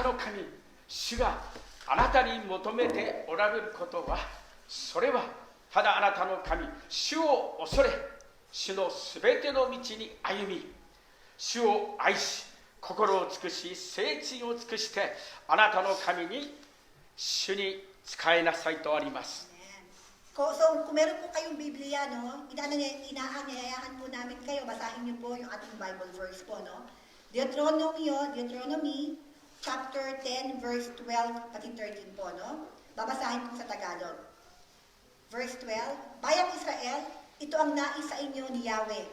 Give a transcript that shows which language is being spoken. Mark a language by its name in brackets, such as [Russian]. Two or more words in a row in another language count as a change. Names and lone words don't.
[Japanese] の神主があなたに求めておられることは、それはただあなたの神主を恐れ、主のすべての道に歩み、主を愛し、心を尽くし、誠心を尽くしてあなたの神に主に仕えなさいとあります。 [Filipino] So, kung meron po kayong Biblia, no, inaanyayahan po namin kayo, basahin niyo po yung ating Bible verse po, no? [English] Deuteronomy chapter 10, verse 12, pati 13 po, no? [Filipino] Babasahin po sa Tagalog. Verse 12, Bayang Israel, ito ang nais sa inyo ni Yahweh.